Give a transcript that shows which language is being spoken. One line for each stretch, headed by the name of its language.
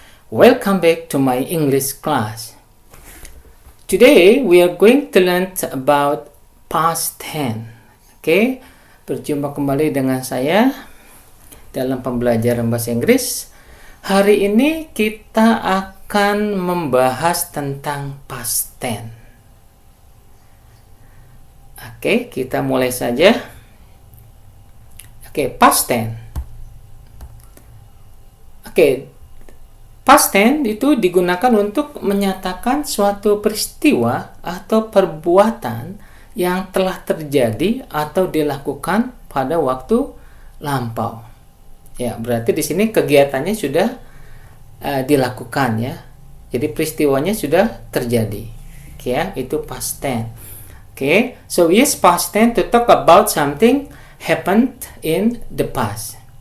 English: Welcome back to my English class. Today we are going to learn about past tense.
Indonesian: Oke, berjumpa kembali dengan saya dalam pembelajaran bahasa Inggris. Hari ini kita akan membahas tentang past tense. Oke, kita mulai saja. Oke, past tense. Oke, past tense itu digunakan untuk menyatakan suatu peristiwa atau perbuatan yang telah terjadi atau dilakukan pada waktu lampau. Ya, berarti di sini kegiatannya sudah dilakukan ya. Jadi peristiwanya sudah terjadi. Oke ya, itu past tense.
English: Okay, so we use past tense to talk about something happened in the past.